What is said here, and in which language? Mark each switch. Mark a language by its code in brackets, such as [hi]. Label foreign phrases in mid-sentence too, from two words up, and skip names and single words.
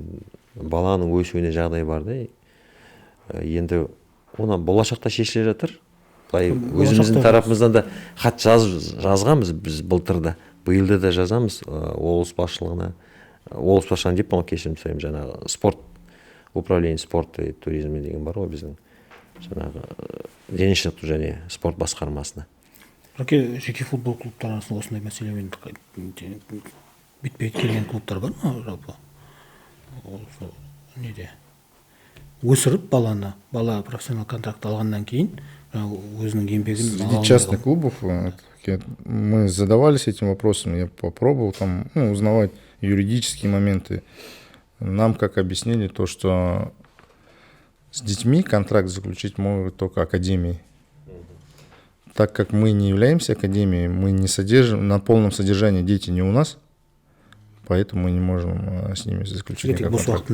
[kk] Баланың өсуіне жағдай бар да. Енді оны болашақта шешіле жатыр. Өзіміздің тарапымыздан да хат жазғанбыз біз былтырда. Биылда да жазамыз облыс басшылығына, облыс басшылығын деппін ғой, кешірім сұраймын, жаңағы спорт [ru] управление спорта и туризма [kk] деген бар ғой біздің жаңағы дене шынықтыру және спорт басқармасына. Жеке футбол клубтар арасында осындай мәселемен бетпе-бет келген клубтар бар ма жалпы? Осы неде өсіріп бала профессионал контракт алғаннан кейін өзінің еңбегін [ru] Среди частных клубов мы задавались этим вопросом, я попробовал там узнавать юридические моменты. Нам как объяснили то, что с детьми контракт заключить могут только академии. Так как мы не являемся академией, мы не содержим, на полном содержании дети не у нас, поэтому мы не можем с ними заключить никакой контракт.